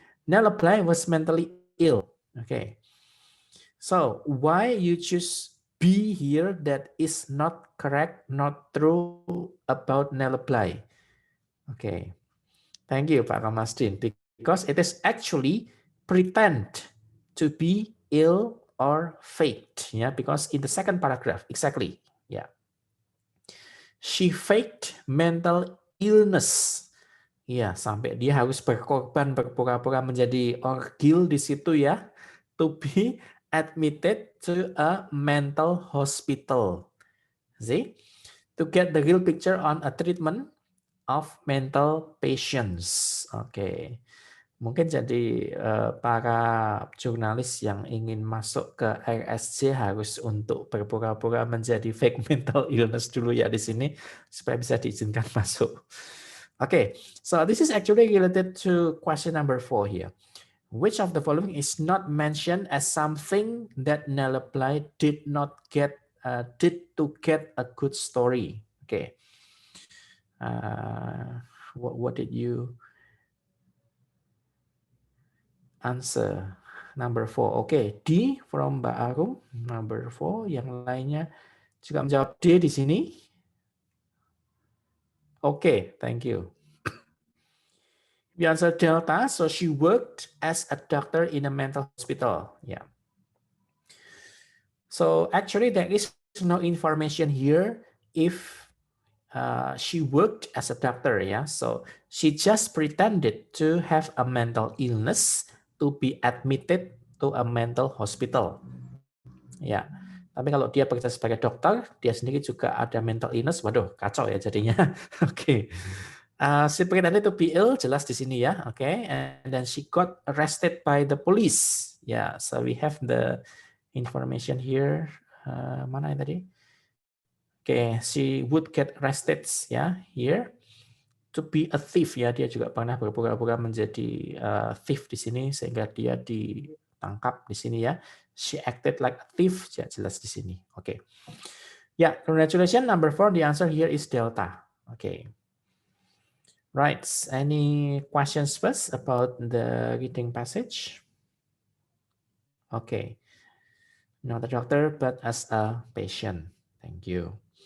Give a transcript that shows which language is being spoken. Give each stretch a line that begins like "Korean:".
English: Nelly Bly was mentally ill. Okay. So why you choose B here that is not correct, not true about Nelly Bly? Okay. Thank you, Pak Kamasdin. Because it is actually pretend to be ill or faked. Yeah, because in the second paragraph, exactly. Yeah. She faked mental illness.
Indonesian: Ya, sampai dia harus berkorban berpura-pura menjadi orgil di situ ya.
English: To be admitted to a mental hospital. See? To get the real picture on a treatment of mental patients. Oke.
Indonesian: Mungkin jadi para jurnalis yang ingin masuk ke RSJ harus untuk berpura-pura menjadi
English: fake mental illness
Indonesian: dulu ya di sini supaya bisa diizinkan masuk.
English: Okay, so this is actually related to question number 4 here. Which of the following is not mentioned as something that Nelly Bly did to get a good story? Okay. What did you answer? Number 4. Okay, D from Mbak Arum. Number 4.
Indonesian: Yang lainnya juga menjawab D di sini.
English: Okay, thank you. We answer delta, so she worked as a doctor in a mental hospital. Yeah. So actually there is no information here if she worked as a doctor, yeah. So she just pretended to have a mental illness to be admitted to a mental hospital.
Indonesian: Ya, tapi kalau dia bekerja sebagai dokter, dia sendiri juga ada mental illness, waduh kacau ya jadinya.
English: Oke. She pretended to be ill,
Indonesian: jelas di sini ya.
English: Oke, and then she got arrested by the police. Ya, so we have the information here.
Indonesian: Mana yang tadi?
English: Oke, she would get arrested ya here to be a thief ya.
Indonesian: Dia juga pernah berpura-pura menjadi thief di sini sehingga dia ditangkap di sini ya.
English: She acted like a thief, ya,
Indonesian: jelas di sini.
English: Oke. Ya, congratulations. Number 4, the answer here is delta. Okay. Right. Any questions first about the reading passage? Okay. Not a doctor, but as a patient. Thank you.